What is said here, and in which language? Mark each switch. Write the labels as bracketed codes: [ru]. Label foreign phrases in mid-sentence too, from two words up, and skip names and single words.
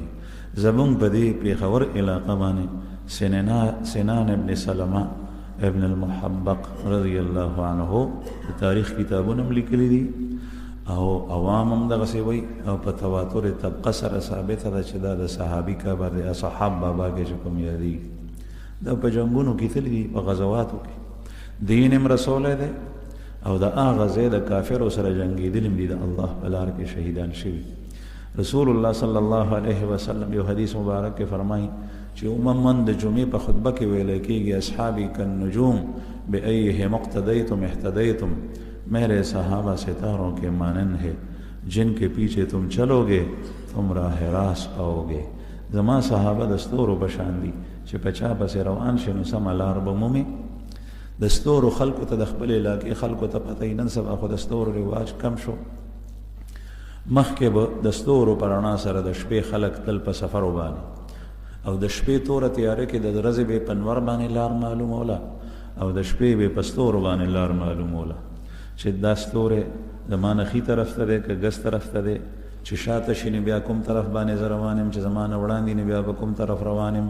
[ps] زمونږ په دې پېښور علاقه باندې سنان ابن سلمه ابن المحبق [ar] رضی الله عنه [ps] د تاریخ کتابونه هم لیکلي دي، او عوام هم دغسې وایي، او په تواتر طبقه سره ثابته ده چې دا د صحابي کبر دی، اصحاب بابا کې چې کوم یادېږي، دا په جنګونو کې تللي دي، په غزواتو کې دین هم رسولی دی، او د هغه ځای د کافرو سره جنګېدلي دي، د الله په لار کې شهیدان شوي. رسول الله [ar] صلی الله علیه وسلم [ps] یو حدیث مبارک کې فرمایي چې عموما د جمعې په خطبه کې ویل کېږي [ar] اصحابی کالنجوم بأیہم اقتدیتم اهتدیتم، [ur] میرے صحابہ ستاروں کے مانند ہے، جن کے پیچھے تم چلو گے تم راہ راست پاؤ گے. [ps] زما صحابه د ستورو په شان دي چې په چا پسې روان شي نو سمه لار به مومي. د ستورو خلکو ته د خپل علاقې خلکو ته پته یې نن سبا خو د ستورو رواج کم شو، مخکې به د ستورو په رڼا سره د شپې خلک تل په سفر وباندې، او د شپې توره تیاره کې د ورځې به په انور باندې لار معلوموله، او د شپې به په ستورو باندې لار معلوموله چې دا ستوری زما نه ښي طرف ته دی که ګس طرف ته دی، چې شاته شي نو بیا کوم طرف باندې زه روان یم، چې زما نه وړاندې نو بیا به کوم طرف روان یم.